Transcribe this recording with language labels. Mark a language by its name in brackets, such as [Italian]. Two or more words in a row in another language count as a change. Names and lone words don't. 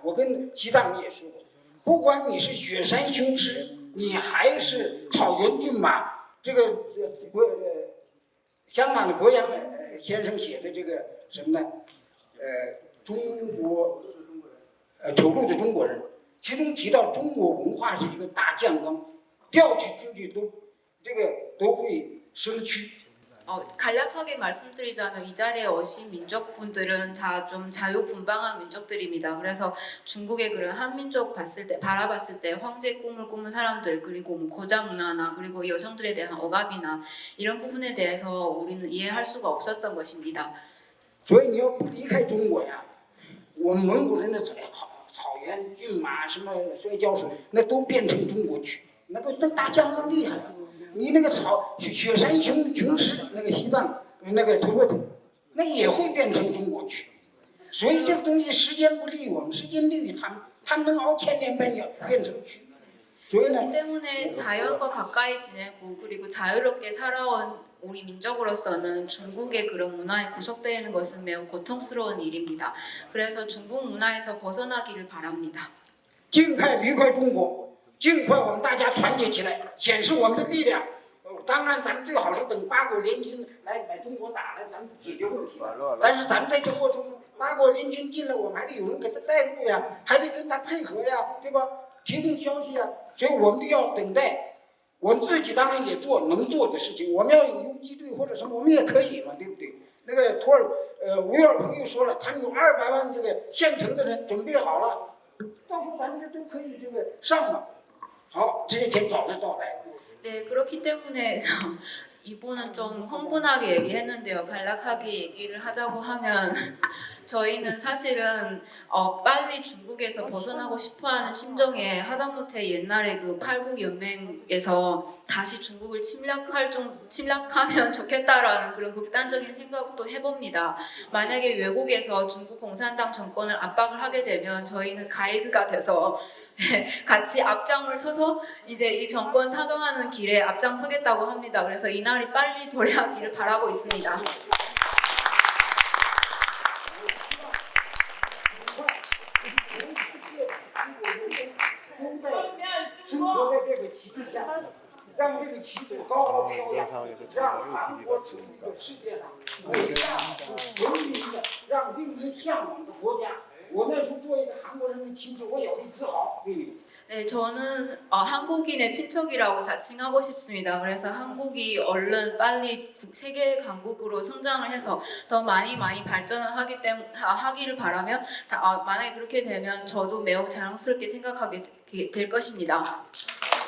[Chinese] 我跟西藏人也说过，不管你是雪山雄狮，你还是草原骏马，这个香港的博洋先生写的这个什么呢？中国丑陋的中国人，其中提到中国文化是一个大酱缸，调取进去都会生蛆。 [Korean] 간략하게 말씀드리자면 이 자리에 오신 민족분들은 다 좀 자유분방한 민족들입니다. 그래서 중국의 그런 한민족 바라봤을 때 황제 꿈을 꾸는 사람들 그리고 뭐 고자 문화나 그리고 여성들에 대한 억압이나 이런 부분에 대해서 우리는 이해할 수가 없었던 것입니다. [Chinese] 所以你要不离开中国呀，我们蒙古人的草原骏马什么摔跤手，那都变成中国去，那大酱缸厉害了。你那个雪山雄狮，那个西藏那个土伯土，那也会变成中国去。所以这个东西时间不利我们，时间利于他们，他们能熬1000年半年变成蛆。所以呢， [Korean] 그렇기 때문에 자연과 가까이 지내고 그리고 자유롭게 살아온 우리 민족으로서는 중국의 그런 문화에 구속되는 것은 매우 고통스러운 일입니다. 그래서 중국 문화에서 벗어나기를 바랍니다. [Chinese] 尽快离开中国。尽快我们大家团结起来，显示我们的力量。当然，咱们最好是等八国联军来把中国打了，咱们解决问题。但是咱们在这过程中，八国联军进来，我们还得有人给他带路呀，还得跟他配合呀，对吧？提供消息呀，所以我们要等待。我们自己当然也做能做的事情，我们要有游击队或者什么，我们也可以嘛，对不对？那个维尔朋友说了，他们有200万这个现成的人准备好了，到时候咱们这都可以这个上嘛。好，这一天早就到来。 [Korean] 네, 그렇기 때문에 이분은 좀 흥분하게 얘기했는데요. 간략하게 얘기를 하자고 하면 저희는 사실은 빨리 중국에서 벗어나고 싶어하는 심정에 하다못해 옛날에 그 팔국연맹에서 다시 중국을 침략하면 좋겠다라는 그런 극단적인 생각도 해봅니다. 만약에 외국에서 중국 공산당 정권을 압박을 하게 되면 저희는 가이드가 돼서 같이 앞장을 서서 이제 이 정권 타도하는 길에 앞장서겠다고 합니다. 그래서 이 날이 빨리 도래하기를 바라고 있습니다. [Chinese] 中国的这个旗帜下，让这个旗帜高高飘扬，让韩国成为一个世界上伟大、文明的、让令人向往的国家。我那时候作为一个韩国人的亲戚，我也会自豪。对你。 [Korean] 네, 저는 한국인의 친척이라고 자칭하고 싶습니다. 그래서 한국이 얼른 빨리 세계 강국으로 성장을 해서 더 많이 발전을 하기를 바라며 만약에 그렇게 되면 저도 매우 자랑스럽게 생각하게 될 것입니다.